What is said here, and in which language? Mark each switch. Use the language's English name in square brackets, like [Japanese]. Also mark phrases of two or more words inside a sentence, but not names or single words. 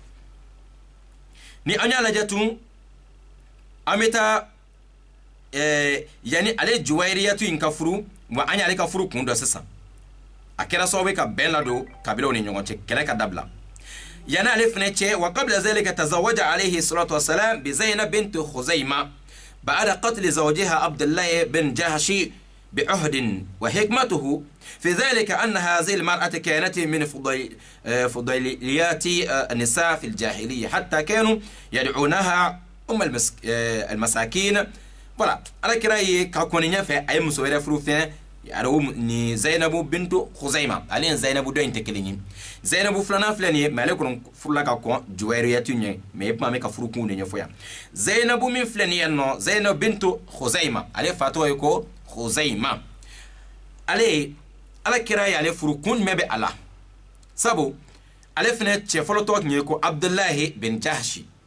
[Bambara] ni an y'a lajɛ tun an bɛ taa yani ale Juwayriyatu in ka furu wa an y'ale ka furu kun dɔ sisan a kɛra sababu ka bɛn ladon kabilaw ni ɲɔgɔn cɛ kɛlɛ ka dabila yani ale fɛnɛ cɛ wa [Arabic] قبل ذلك تزوج عليه الصلاة والسلام بزينب بنت خزيمة بعد قتل زوجها عبد الله بن جهش بعهد وحكمته في ذلك أن هذه المرأة كانت من فضيليات النساء في الجاهلية حتى كانوا يدعونها المساكين [Bambara] voilà ala kira ye ka kɔni ɲɛfɛ a ye muso wɛrɛ furu fɛnɛ arawo ni Zainabu bintu Khuzayma ale ni Zainabu dɔ in tɛ kelen ye Zainabu filanan filɛ nin ye mais ale kɔni furula ka kɔn Juwayriyatu ɲɛ mais e kuma bɛ ka furu kun de ɲɛfɔ yan Zainabu min filɛ nin ye nɔ Zainabu bintu Khuzayma ale fa tɔgɔ ye ko Khuzayma ale ala kira ye ale furu kun jumɛn bɛ a la sabu ale fana cɛ fɔlɔ tɔgɔ tun ye ko Abdullahi bin Jahshi.